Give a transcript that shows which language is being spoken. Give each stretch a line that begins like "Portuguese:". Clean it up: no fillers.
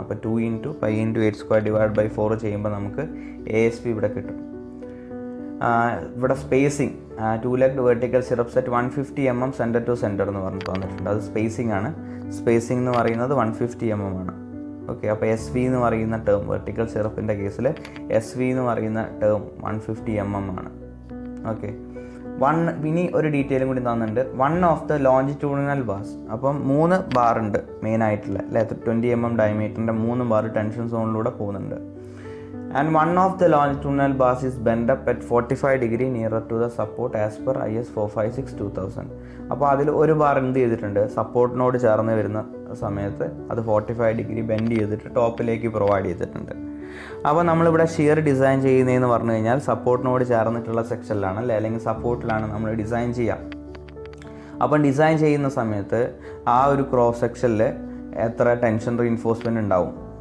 Malayalam: അപ്പോൾ 2 × π × 8² / 4 ചെയ്യുമ്പോൾ നമുക്ക് ASV ഇവിടെ കിട്ടും. ഇവിടെ spacing
English: 2-legged vertical stirrups at 150 mm center to center
Malayalam: എന്ന് പറഞ്ഞിട്ട് വന്നിട്ടുണ്ട്. അത് സ്പേസിംഗ് ആണ്. സ്പേസിംഗ് എന്ന് പറയുന്നത് 150 mm ആണ്. ഓക്കെ, അപ്പോൾ SV എന്ന് പറയുന്ന ടേം, വെർട്ടിക്കൽ സ്റ്റിറപ്പിൻ്റെ കേസിൽ SV എന്ന് പറയുന്ന ടേം 150 mm ആണ്. ഓക്കെ, ഇനി ഒരു ഡീറ്റെയിലും കൂടി തന്നിട്ടുണ്ട്.
English: 1 of the longitudinal bars.
Malayalam: അപ്പം 3 ബാറുണ്ട് മെയിനായിട്ടുള്ള, അല്ലേ? 20 mm ഡയമീറ്ററിൻ്റെ 3 ബാർ ടെൻഷൻ സോണിലൂടെ പോകുന്നുണ്ട്.
English: And one of the longitudinal bars is bent up at 45 degree nearer to the support as per IS 456-2000.
Malayalam: അപ്പോൾ അതിൽ ഒരു ബാർ എന്ത് ചെയ്തിട്ടുണ്ട്? സപ്പോർട്ടിനോട് ചേർന്ന് വരുന്ന സമയത്ത് അത് 45 ഡിഗ്രി ബെൻഡ് ചെയ്തിട്ട് ടോപ്പിലേക്ക് പ്രൊവൈഡ് ചെയ്തിട്ടുണ്ട്. അപ്പോൾ നമ്മളിവിടെ ഷിയർ ഡിസൈൻ ചെയ്യുന്നതെന്ന് പറഞ്ഞു കഴിഞ്ഞാൽ സപ്പോർട്ടിനോട് ചേർന്നിട്ടുള്ള സെക്ഷനിലാണ്, അല്ലേ? അല്ലെങ്കിൽ സപ്പോർട്ടിലാണ് നമ്മൾ ഡിസൈൻ ചെയ്യുക. അപ്പം ഡിസൈൻ ചെയ്യുന്ന സമയത്ത് ആ ഒരു ക്രോസ് സെക്ഷനിൽ എത്ര ടെൻഷൻ റീഇൻഫോഴ്സ്മെൻറ്റ് ഉണ്ടാവും?